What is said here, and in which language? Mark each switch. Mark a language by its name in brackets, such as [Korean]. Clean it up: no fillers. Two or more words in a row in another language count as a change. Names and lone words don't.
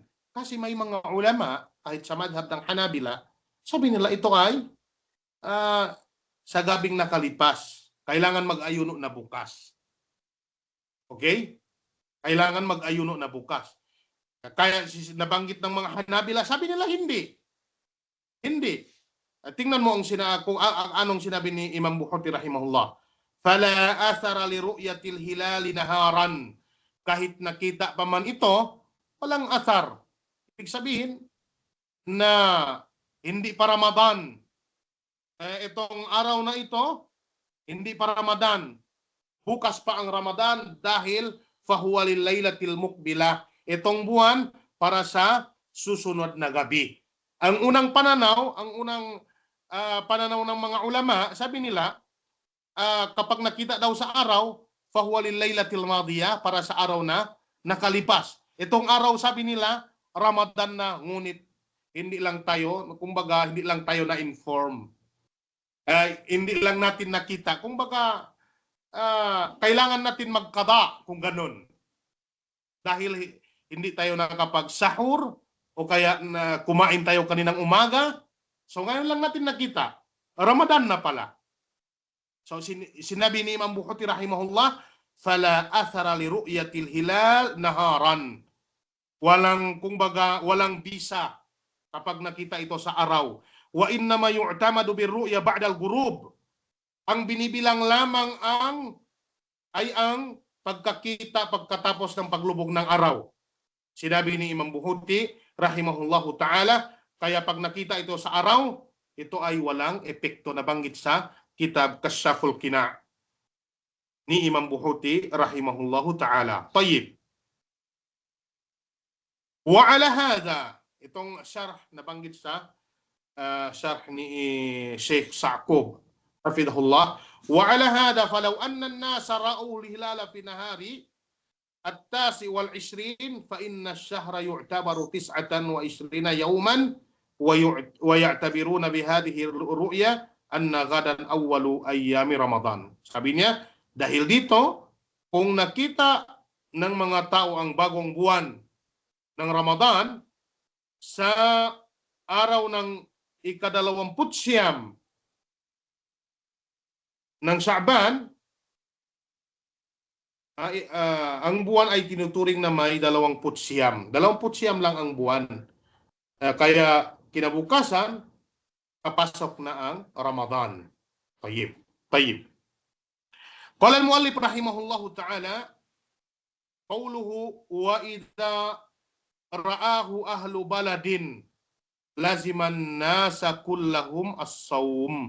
[Filipino] Kasi may mga ulama, kahit sa madhab ng Hanabila, sabi nila ito ay sa gabing nakalipas. Kailangan mag-ayuno na bukas. Okay? Kailangan mag-ayuno na bukas. Kaya nabanggit ng mga Hanabila, sabi nila hindi. Hindi. Tingnan mo kung anong sinabi ni Imam Bukhari rahimahullah. [Arabic] فلا أثر لرؤية الهلال نهارا. [Filipino] Kahit nakita pa man ito walang athar. Ibig sabihin na hindi pa Ramadan. Itong araw na ito, hindi pa Ramadan. Bukas pa ang Ramadan dahil [Arabic] فهو لليلة المقبلة. [Filipino] Itong buwan para sa susunod na gabi. Ang unang pananaw, pananaw ng mga ulama, sabi nila, kapag nakita daw sa araw, [Arabic] فهو لليلة الماضية, [Filipino] para sa araw na nakalipas. Itong araw, sabi nila, Ramadan na, ngunit hindi lang tayo, kumbaga, hindi lang tayo na-inform. Hindi lang natin nakita. Kumbaga, kailangan natin magkaba kung ganun. Dahil hindi tayo nakapag-sahur o kaya na kumain tayo kaninang umaga. So ngayon lang natin nakita. Ramadan na pala. So sinabi ni Imam Bukhari rahimahullah, [Arabic] فلا أثر لرؤية الهلال نهارا. [Filipino] Walang bisa kapag nakita ito sa araw. [Arabic] وإنما يعتمد بالرؤية بعد الغروب. [Filipino] Ang binibilang lamang ay ang pagkakita pagkatapos ng paglubog ng araw. Sinabi ni Imam Bukhari [Arabic] رحمه الله تعالى, [Filipino] kaya pag nakita ito sa araw, ito ay walang epekto na banggit sa kitab Kashaful Qina' ni Imam Bukhari [Arabic] رحمه الله تعالى. [Filipino] Tayyib. [Arabic] وعلى هذا, [Filipino] itong syarh na banggit sa syarh ni Sheikh Sa'qub [Arabic] حفظه الله وعلى هذا فلو أن الناس رأوا الهلال في نهار التاسع و 20 فإن الشهر يعتبر 29 يوما ويعتبرون بهذه الرؤية أن غدا أول أيام رمضان. [Filipino] Sabi niya, dahil dito, kung nakita ng mga tao ang bagong buwan ng Ramadan sa araw ng ika-29 ng Sha'ban, ang buwan ay tinuturing na may 29. 29 lang ang buwan. Kaya kinabukasan, kapasok na ang Ramadan. Tayyib. [Arabic] قال المؤلف رحمه الله تعالى قوله وإذا رآه أهل بلد لزم الناس كلهم الصوم.